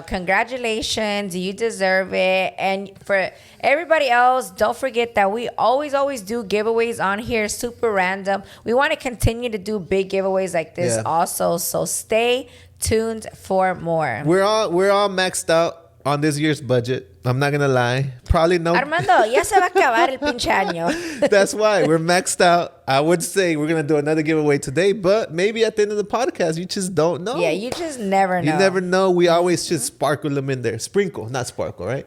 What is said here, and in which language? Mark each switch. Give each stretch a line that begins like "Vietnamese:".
English: Congratulations, you deserve it. And for everybody else, don't forget that we always do giveaways on here, super random. We want to continue to do big giveaways like this also, so stay tuned for more. We're all maxed out on this year's budget. I'm not gonna lie. Probably no.
Spanish: Armando, ya se va a acabar el pinche año.
English: That's why we're maxed out. I would say we're gonna do another giveaway today, but maybe at the end of the podcast, you just don't know. Yeah, you just never know. You never know. We always just sparkle them in there. Sprinkle, not sparkle, right?